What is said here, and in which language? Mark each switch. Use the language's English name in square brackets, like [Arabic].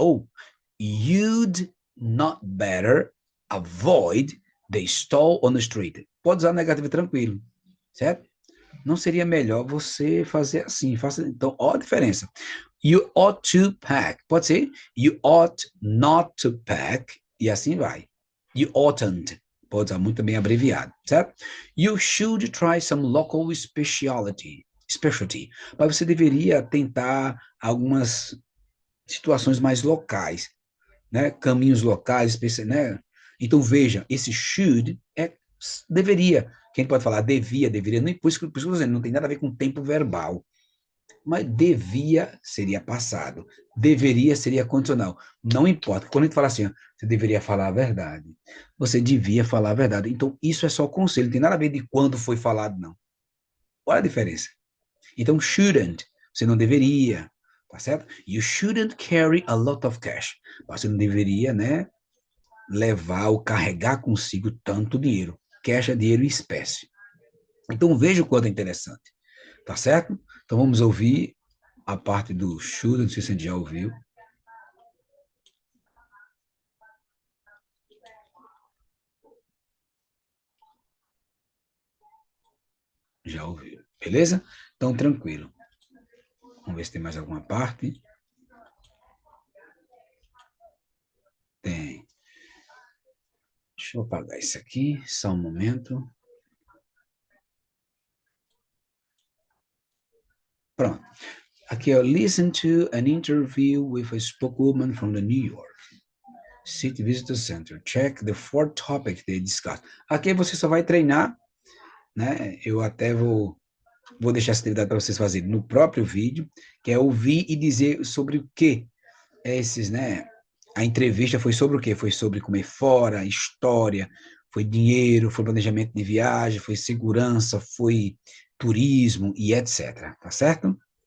[English] Ou, you'd not better avoid the stall on the street. [Portuguese] Pode usar negativa tranquilo, certo? Não seria melhor você fazer assim. Então, ó a diferença. [English] You ought to pack. [Portuguese] Pode ser [English] you ought not to pack. [Portuguese] E assim vai. [English] You oughtn't. [Portuguese] Pode usar muito bem abreviado, certo? [English] You should try some local specialty. [Portuguese] Mas você deveria tentar algumas situações mais locais, né? Caminhos locais, né? Então, veja, esse should é deveria. Quem pode falar devia, deveria, não, por isso que eu estou dizendo, não tem nada a ver com tempo verbal. Mas devia seria passado, deveria seria condicional. Não importa, quando a gente fala assim, ó, você deveria falar a verdade, você devia falar a verdade. Então, isso é só conselho, não tem nada a ver de quando foi falado, não. Olha a diferença. Então, shouldn't, você não deveria, tá certo? [English] You shouldn't carry a lot of cash. [Portuguese] Você não deveria, né, levar ou carregar consigo tanto dinheiro. Cash é dinheiro em espécie. Então, veja o quanto é interessante, tá certo? Então, vamos ouvir a parte do should, não sei se a gente já ouviu. Já ouviu, beleza? Então, tranquilo. Vamos ver se tem mais alguma parte. Tem. Deixa eu apagar isso aqui, só um momento. Pronto. Aqui, ó, [English] listen to an interview with a spokeswoman from the New York City Visitor Center. Check the 4 topics they discussed. [Portuguese] Aqui você só vai treinar, né? Eu até vou deixar essa atividade para vocês fazerem no próprio vídeo, que é ouvir e dizer sobre o que esses, né? A entrevista foi sobre o quê? Foi sobre comer fora, história, foi dinheiro, foi planejamento de viagem, foi segurança, foi turismo e etc. Tá certo?